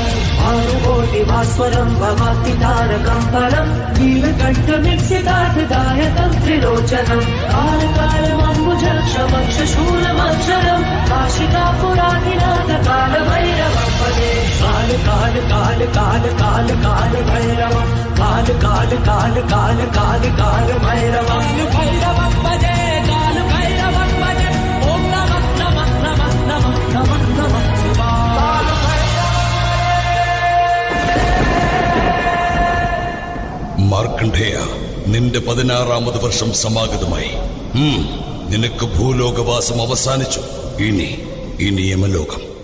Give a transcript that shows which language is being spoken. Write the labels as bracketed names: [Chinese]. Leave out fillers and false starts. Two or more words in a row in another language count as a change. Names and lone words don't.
[Sanskrit] आरुकोटि भास्वरं भवाति तारकं फलं नीलकण्ठमिक्षितार्थदायकं त्रिलोचनं कालकालमम्बुजक्षमक्षशूलमक्षरं काशिकापुरादिनाथ कालभैरवं भजे. काल काल काल काल काल काल भैरवं काल काल काल काल काल काल भैरवं भैरवं भजे. काल भैरवं भजे. ओम नमः नमः नमः नमः नमः नमः शिवाय. [Malayalam] മാർക്കണ്ഡേയ, നിന്റെ 16-ാമത് വർഷം സമാഗതമായി. നിനക്ക് ഭൂലോകവാസം അവസാനിച്ചു. ഇനി യമലോകം.